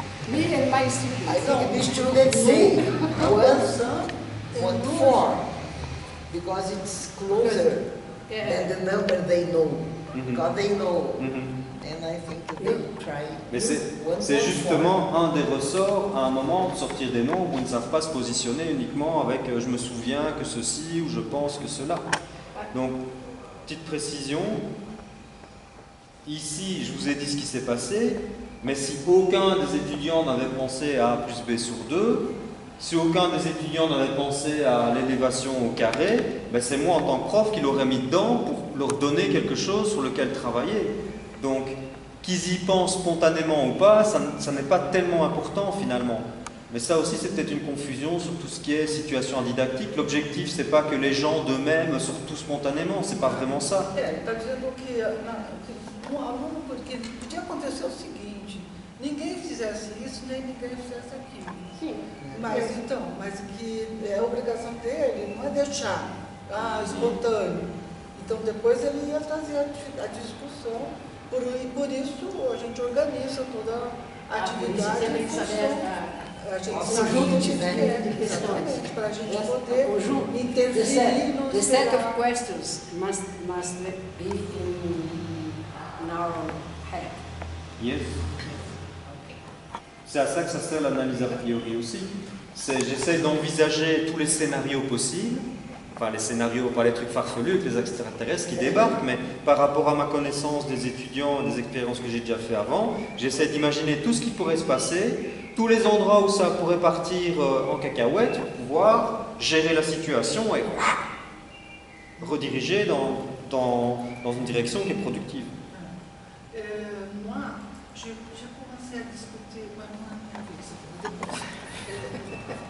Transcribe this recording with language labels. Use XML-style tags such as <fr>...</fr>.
<en>Me and my students. I think the students say one four, because it's closer than the number they know. Because they know, and I think they try.</en> <fr>Mais c'est justement un des ressorts, à un moment, de sortir des nombres où ils ne savent pas se positionner uniquement avec je me souviens que ceci ou je pense que cela. Donc, petite précision, ici je vous ai dit ce qui s'est passé, mais si aucun des étudiants n'avait pensé à A plus B sur 2, si aucun des étudiants n'avait pensé à l'élévation au carré, ben c'est moi en tant que prof qui l'aurais mis dedans pour leur donner quelque chose sur lequel travailler. Donc, qu'ils y pensent spontanément ou pas, ça n'est pas tellement important finalement. Mais ça aussi, c'est peut-être une confusion sur tout ce qui est situation didactique. L'objectif, c'est pas que les gens d'eux-mêmes sortent tout spontanément, c'est pas vraiment ça.</fr> <pt>Está dizendo que aluno, porque podia acontecer o seguinte, ninguém fizesse isso, nem ninguém fizesse aquilo. Sim. Mas que é obrigação dele, não é deixar espontâneo. Então depois ele ia trazer a discussão, por isso a gente organiza toda a atividade em função. A gente Conjunto, né? Exatamente, para a gente poder interferir no</pt> <en>The set of questions must be in our head. Yes.</en> <fr>C'est à ça que ça sert l'analyse a priori aussi. J'essaie d'envisager tous les scénarios possibles, enfin les scénarios, pas les trucs farfelus avec les extraterrestres qui débarquent, mais par rapport à ma connaissance des étudiants, des expériences que j'ai déjà fait avant, j'essaie d'imaginer tout ce qui pourrait se passer, tous les endroits où ça pourrait partir en cacahuète pour pouvoir gérer la situation et rediriger dans une direction qui est productive. Moi, j'ai commencé à discuter,</fr> <pt>mas não é minha vez.</pt>